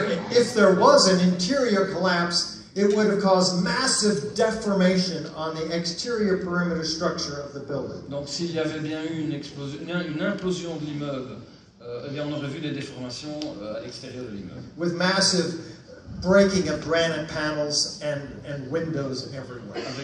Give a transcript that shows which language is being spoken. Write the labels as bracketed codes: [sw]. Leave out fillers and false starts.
[en] If there was an interior collapse, it would have caused massive deformation on the exterior perimeter structure of the building. [fr] Donc s'il y avait bien eu une implosion de l'immeuble, eh bien on aurait vu des déformations à l'extérieur de l'immeuble. [en] With massive breaking of granite panels and windows everywhere.